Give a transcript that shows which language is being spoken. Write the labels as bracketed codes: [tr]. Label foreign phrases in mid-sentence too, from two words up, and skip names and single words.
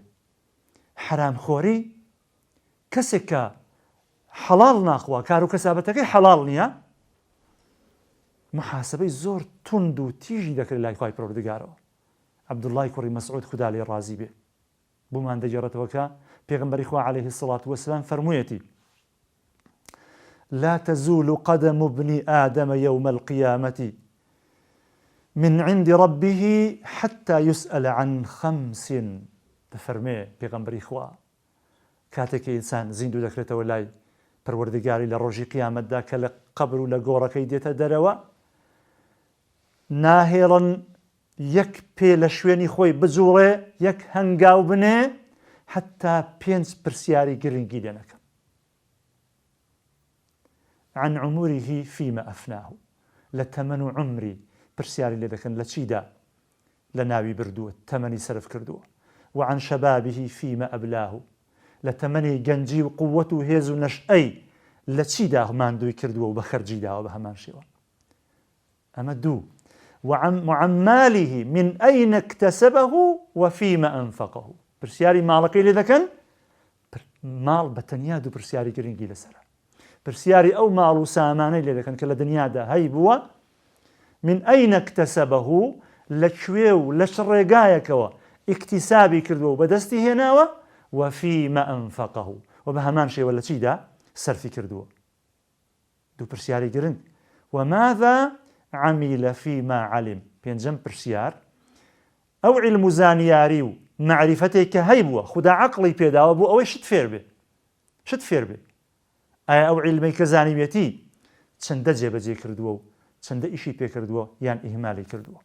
[ckb] حرامخۆری کەسێک کە حەڵال ناخوا کار و کەسابەتەکەی حەڵال نییە محاسبەی زۆر توند و تیژی دەکرد لای خوای پەروەردگارەوە. عەبدوڵڵای کوڕی مەسعود خودا لێی ڕازی بێ بۆمان دەگێڕێتەوە کە پێغەمبەری خوا [ar] عەلەیهی السەڵات وەسسەلام [ckb] فەرموویەتی [ar] لا تزول قدم ابن آدم يوم القيامة من عند ربه حتى يسأل عن خمس. [ckb] دەفەرمێ پێغەمبەری خوا کاتێک ئینسان زیندوو دەکرێتەوە لای پەروەردگاری لە ڕۆژی قیامەتدا کە لە قەبر و لە گۆڕەکەی دێتە دەرەوە ناهێڵن یەک پێ لە شوێنی خۆی بجوڵێ یەک هەنگاو بنێ حتا 5 پرسیاری گرنگی لێ نەکەن. [ar] عن عمره فيما أفناه [ckb] لە تەمەن و عمری پرسیاری لێ دەکەن لە چیدا لە ناوی بردووە تەمەنی سەرف کردووە [ar] وعن شبابه فيما أبلاه [ckb] لە تەمەنی گەنجی و قووەت و هێز و نەشئەی لە چیدا ماندووی کردووە و بە خەرجی داوە بە هەمان شێوە. ئەمە دوو [ar] وعن ماله من أين اكتسبه وفيما أنفقه [ckb] پرسیاری ماڵەکەی لێ دەکەن ماڵ بە تەنیا دوو پرسیاری گرنگی لەسەرە. پرسیاری ئەو ماڵ و سامانەی لێ دەکەن کە لە دنیادا هەی بووە [ar] من أين اكتسبه [ckb] لەکوێ و لە چ ڕێگایەکەوە ئیکتیسابی کردووە و بەدەستی هێناوە [ar] وفيما أنفقه [ckb] و بە هەمان شێوە لە چیدا سەرفی کردووە. دوو پرسیاری گرنگ. [ar] وماذا عمل فيما علم. [ckb] پێنجەم پرسیار ئەو علم و زانیاری و معریفەتێک کە هەی بووە خوددا عەقڵی پێداوە بۆ ئەوەی شت فێر بێ ئایا ئەو عیلمەی کە زانیوێتی چەندە جێبەجێ کردووە و چەندە ئیشی پێ کردووە یان ئیهمالی کردووە.